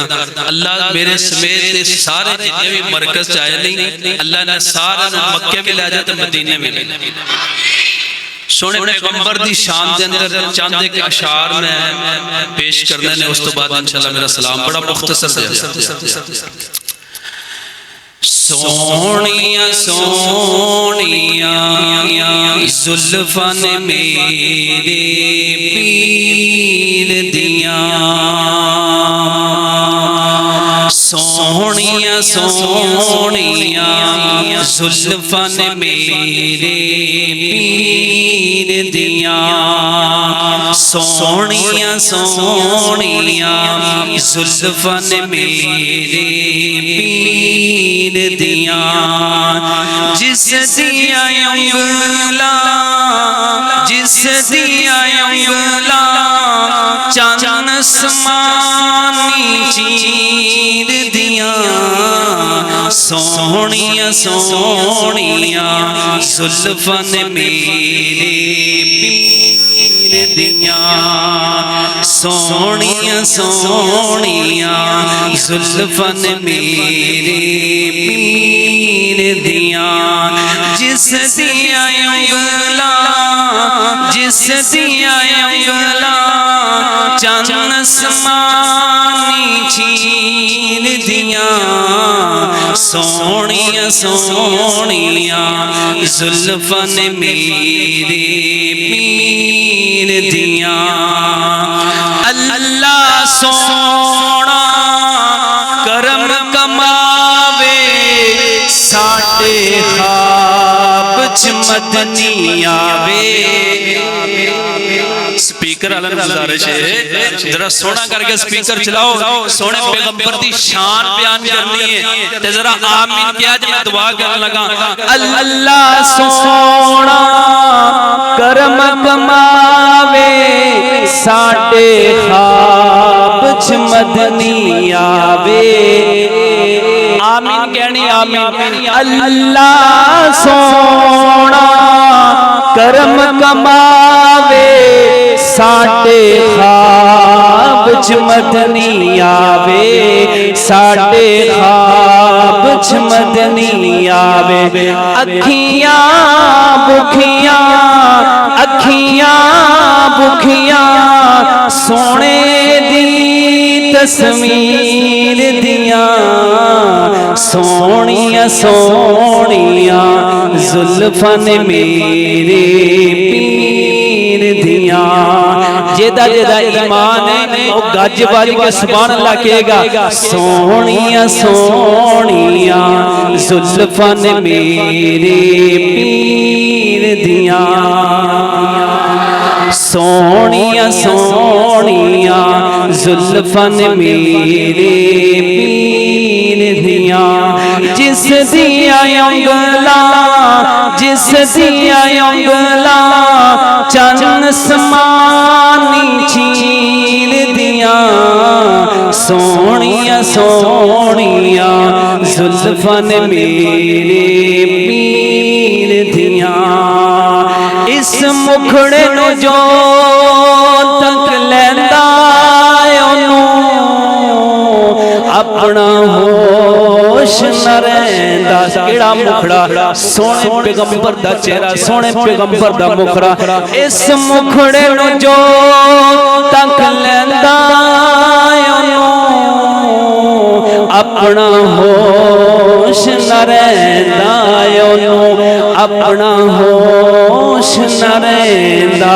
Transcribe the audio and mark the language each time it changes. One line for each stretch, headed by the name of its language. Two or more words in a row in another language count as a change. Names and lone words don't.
Punjabi: اللہ میرے سمیت سارے جتنے بھی مرکز چاہے نہیں اللہ نے سارے مکے بھی لے جائے تو مدینے بھی لے جائے. سونے پیغمبر دی شان دے اندر چاند ایک اشعار میں پیش کرنے نے اس تو بعد انشاءاللہ میرا سلام بڑا مختصر دے. سونیاں سونیاں زلفاں نے میرے پیر دیاں سونیاں سونیاں زلفاں نے میرے پیر دیاں سونیاں سونیاں زلفاں نے میرے پیر دیاں جس دیا انگلا جس دیا انگلا چاند آسمانی چیر دیاں سونیاں سونیاں زلفاں نے میرے پیر دیاں سونیاں سونیاں زلفاں نے میرے پیر دیاں جس دیا انگلا جس دیا انگلا چاند آسمانی چیر دیاں سونیاں سونیاں زلفاں نے میرے پیر دیاں. اللہ سونا کرم کماوے ساڈے خواب چ مدنی آوے. سپیکر والا گزارش ہے ذرا سونا کر کے سپیکر چلاؤ سونے پیغمبر دی شان بیان کرنی ہے تے ذرا آمین کیا جے میں دعا کرنے لگا. اللہ سونا کرم کماوے ساڈے خواب چ مدنی آوے. آمین کہنی آمین. اللہ سونا کرم کماوے ساڈے خواب چ مدنی آوے ساڈے خواب چ مدنی آوے. اکھیاں بکھیاں اکھیاں بکھیاں سونے دی تصویر دیاں سونیاں سونیاں زلفاں نے میرے پیر دیاں. جیدہ جیدہ ایمان ہے وہ گج بج کے
Arabic: سبحان اللہ
Punjabi: کہے گا. سونیاں سونیاں زلفاں نے میرے پیر دیاں سونیاں سونیاں زلفاں نے میرے پیر دیاں جس دیا انگلا جس دیا انگلا چاند آسمانی چیر دیاں سونیاں سونیاں زلفاں نے میرے پیر دیاں. اس مکھڑے نو جو تک لیندا اپنا ہوش نہ رہندا. کیڑا مکھڑا سونے پیغمبر دا چہرہ سونے پیغمبر دا مکھڑا. اس مکھڑے نو جو تک لیندا اپنا ہوش نہ رہندا اپنا ہوش نہ رہندا.